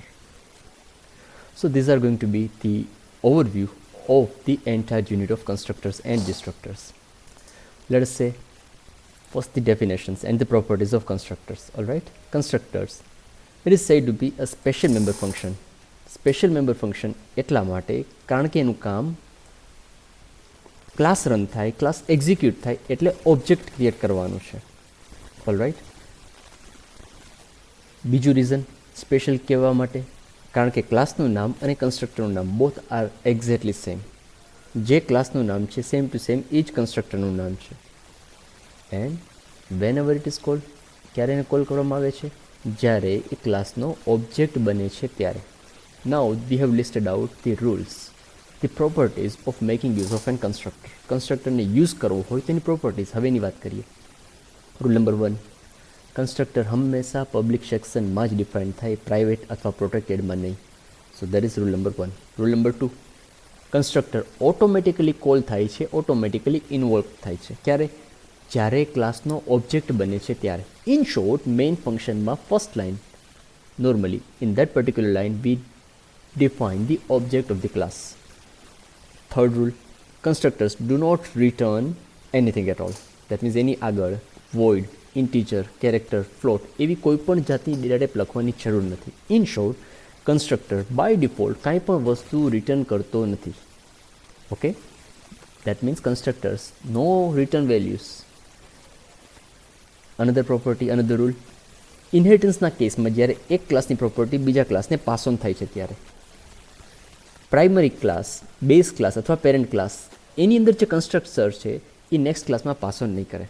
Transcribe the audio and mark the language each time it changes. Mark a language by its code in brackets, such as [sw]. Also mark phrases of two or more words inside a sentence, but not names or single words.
[en] So these are going to be the overview of the entire unit of constructors and destructors. Let us say first the definitions and the properties of constructors. Alright, constructors, it is said to be a special member function. Special member function [gu] એટલા માટે કારણ કે એનું કામ [en] class run [gu] થાય, [en] class execute [gu] થાય એટલે [en] object create [gu] કરવાનું છે. ઓલરાઇટ, બીજું રીઝન સ્પેશિયલ કહેવા માટે કારણ કે ક્લાસનું નામ અને કન્સ્ટ્રક્ટરનું નામ [en] both are exactly same. [gu] જે ક્લાસનું નામ છે [en] same to same [gu] એ જ કન્સ્ટ્રક્ટરનું નામ છે. [en] and whenever it is called, [gu] ક્યારે એને કોલ કરવામાં આવે છે? જ્યારે એ ક્લાસનો ઓબ્જેક્ટ બને છે ત્યારે. [en] now we have listed out the rules, the properties of making use of an constructor. [gu] કન્સ્ટ્રક્ટરને યુઝ કરવો હોય તેની પ્રોપર્ટીઝ હવેની વાત કરીએ. [en] rule number 1, [gu] કન્સ્ટ્રક્ટર હંમેશા [en] public section [gu] જ ડિફાઇન થાય, પ્રાઇવેટ અથવા પ્રોટેક્ટેડમાં નહીં. [en] so that is rule number 1. rule number 2, [gu] કન્સ્ટ્રક્ટર ઓટોમેટિકલી કોલ થાય છે, ઓટોમેટિકલી ઇન્વોલ્વ થાય છે. ક્યારે? જ્યારે ક્લાસનો ઓબ્જેક્ટ બને છે ત્યારે. [en] in short, main function first line, normally in that particular line we define the object of the class. Third rule, constructors do not return anything at all. That means [gu] એની આગળ void, integer, character, float એવી કોઈ પણ જાતની ડેટા ટાઈપ લખવાની જરૂર નથી. [en] in short, [gu] કન્સ્ટ્રક્ટર [en] by default [gu] કાંઈ પણ વસ્તુ રિટર્ન કરતો નથી. [en] okay, that means constructors no return values. another property, another rule, [gu] ઇનહેરિટન્સના કેસમાં જ્યારે એક ક્લાસની પ્રોપર્ટી બીજા ક્લાસને [en] pass on [gu] થાય છે ત્યારે [en] primary class, base class [gu] અથવા [en] parent class [gu] એની અંદર જે કન્સ્ટ્રક્ટર છે એ [en] next class pass on [gu] નહીં કરે.